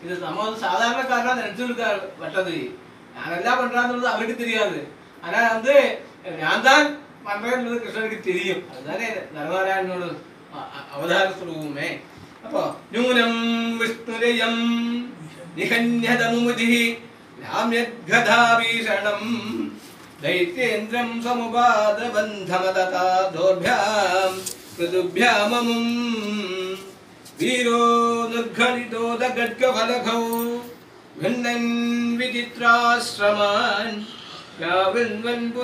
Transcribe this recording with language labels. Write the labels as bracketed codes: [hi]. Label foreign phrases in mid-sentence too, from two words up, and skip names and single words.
[ta] இது நம்ம வந்து சாதாரணக்காரனா நினைச்சிருக்க வட்டது யாரெல்லாம் பண்றாங்கிறது அவருக்கு தெரியாது. ஆனா வந்து நான் தான் பண்றேன்றது கிருஷ்ணனுக்கு தெரியும். அதுதானே நரநாராயணனோட அவதார சுரூபமே. [sa] அப்போ नूनं विष्णुरयं निकन्यतमुदि राम्यत्कदाभीषणम् दैत्येन्द्रं समुपादबन्धमदता दोर्भ्यां पृथुभ्याममुं वीरो निर्घलितोदगड्गफलकौ भिन्नन् विचित्राश्रमान् याविन्वन्